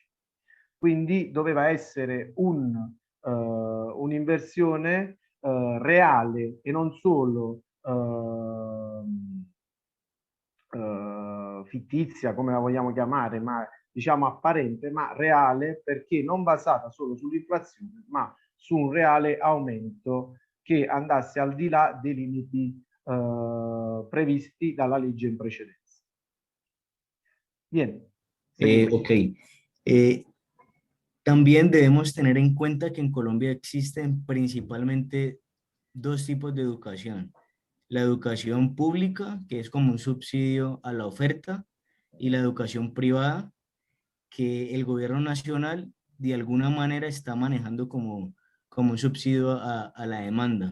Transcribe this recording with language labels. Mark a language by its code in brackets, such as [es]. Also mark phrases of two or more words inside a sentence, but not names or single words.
[it] Quindi doveva essere un'inversione reale e non solo fittizia, come la vogliamo chiamare, ma diciamo apparente, ma reale, perché non basata solo sull'inflazione, ma su un reale aumento che andasse al di là dei limiti previsti dalla legge in precedenza. [es] Bien, seguimos. Ok. Eh, También debemos tener en cuenta que en Colombia existen principalmente dos tipos de educación. La educación pública, que es como un subsidio a la oferta, y la educación privada, que el gobierno nacional de alguna manera está manejando como un subsidio a la demanda.